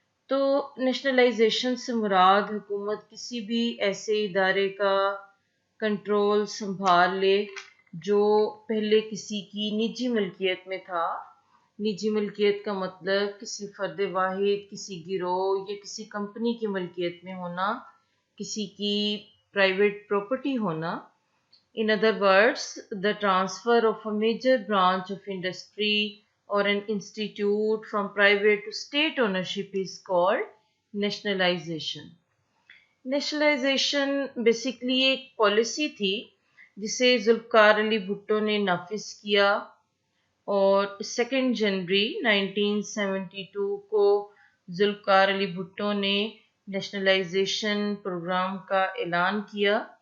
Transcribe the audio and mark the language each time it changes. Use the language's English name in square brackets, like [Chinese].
[Hindi] तो नेशनलाइजेशन से मुराद हुकूमत किसी भी ऐसे इदारे का कंट्रोल संभाल ले जो पहले किसी की निजी मलकियत में था। निजी मलकियत का मतलब किसी फ़र्द वाहिद, किसी गिरोह या किसी कंपनी की मलकियत में होना, किसी की प्राइवेट प्रॉपर्टी होना। [English] In other words, the transfer of a major branch of industry or an institute from private to state ownership is called nationalization. [Hindi] Nationalisation basically एक पॉलिसी थी जिसे जुल्फ़कार अली भुट्टो ने नाफिज किया, और 2 जनवरी 1972 को जुल्फ़कार अली भुट्टो ने नेशनलाइजेशन प्रोग्राम का ऐलान किया।